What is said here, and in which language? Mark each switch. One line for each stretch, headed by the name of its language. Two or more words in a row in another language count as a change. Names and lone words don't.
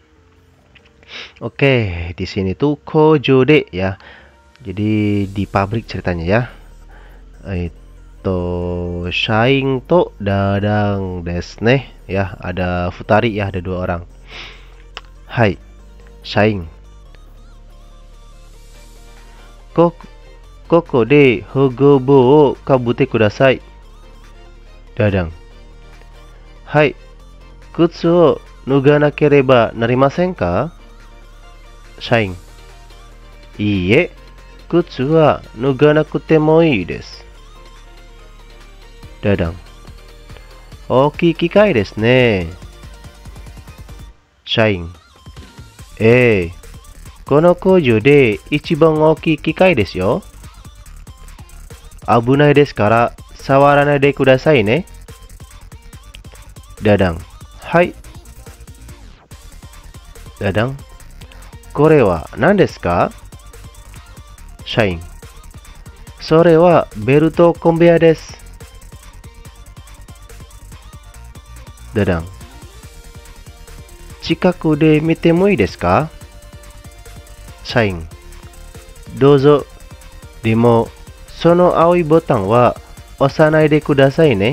Indonesian: Oke, di sini tuh kojode ya. Jadi di pabrik ceritanya ya. Itu
Japanese: シャインとダダンですね
Indonesian: ya, ada futari ya, ada dua orang.
Japanese: Hai, shaing. ここで保護帽をかぶってください. Dadang. はい、靴を脱がなければなりませんか? Shaing. いいえ、靴は脱がなくてもいいです. Dadang. 大きい機械ですね. Shaing. この工場で一番大きい機械ですよ. 危ないですから触らないでくださいね. Dadang. Hai. Dadang. これは何ですか? Shaing. それはベルトコンベヤです. Dadang. 近くで見てもいいですか? Shaing. Douzo. でもその青いボタンは押さないでくださいね.